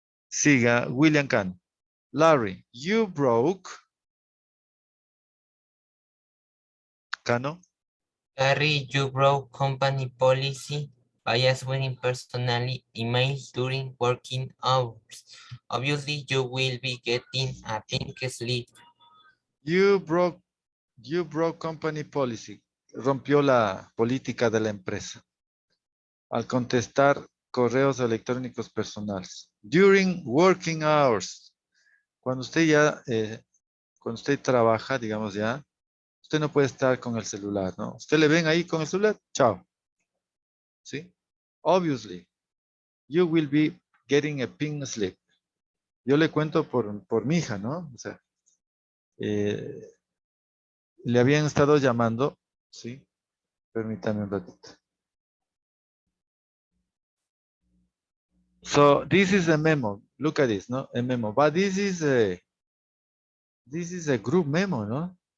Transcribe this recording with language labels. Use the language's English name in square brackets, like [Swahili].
[Spanish] Siga, William Kahn. Larry, you broke. Cano. [English] Harry, you broke company policy by answering personally emails during working hours. Obviously, you will be getting a pink slip. You broke company policy. [Spanish] Rompió la política de la empresa al contestar correos electrónicos personales. [English] During working hours. [Spanish] Cuando usted ya, cuando usted trabaja, digamos ya, usted no puede estar con el celular, ¿no? Usted le ven ahí con el celular, chao. ¿Sí? [English] Obviously, you will be getting a pink slip. [Spanish] Yo le cuento por mi hija, ¿no? O sea, le habían estado llamando, ¿sí? Permítame un ratito. [English] So this is a memo. Look at this, ¿no? A memo. But this is a group memo, ¿no?